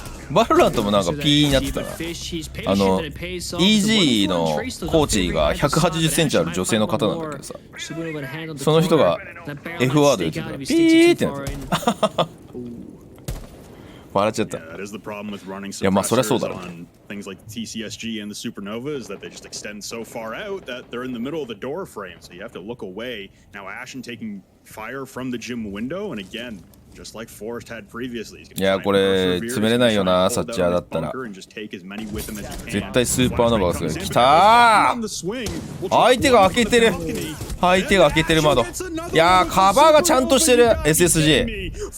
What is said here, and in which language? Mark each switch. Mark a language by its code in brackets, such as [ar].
[ja] バルラントもなんか P になってたな。EG のコーチが180センチある女性の方なんだけどさ、その人が F ワード言ってたらピーってなってた。笑っちゃった。いやまあそりゃそうだろう。 [en] Things like TCSG and the Supernova is that they just extend so far out that they're in the middle of the door frame, so you have to look away. Now Ashen taking fire from the gym window, and again, just like Forrest had previously. [ja] いやこれ詰めれないよな、サッチャーだったら。絶対スーパーノヴァがする。きたー。相手が開けてる。相手が開けてる窓。いやーカバーがちゃんとしてる SSG。